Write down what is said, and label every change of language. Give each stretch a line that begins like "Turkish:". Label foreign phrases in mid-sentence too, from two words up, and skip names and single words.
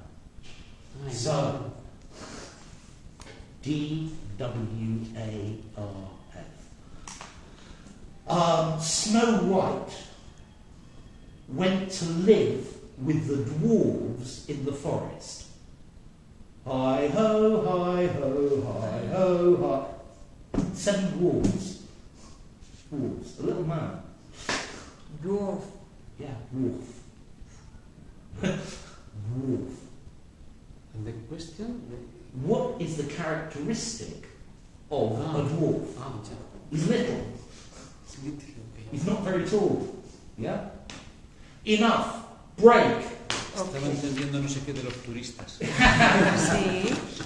English: I So, know. DWARF. Snow White went to live with the dwarves in the forest. Hi ho, hi ho, hi ho, hi. 7 dwarves. Dwarves. A little man. Dwarf. Yeah, dwarf. Dwarf. And the question? What is the characteristic of a dwarf? Yeah. He's little. It's little, okay. He's not very tall. Yeah? Enough. Break.
Spanish: Estaba entendiendo no sé qué de los turistas. Sí.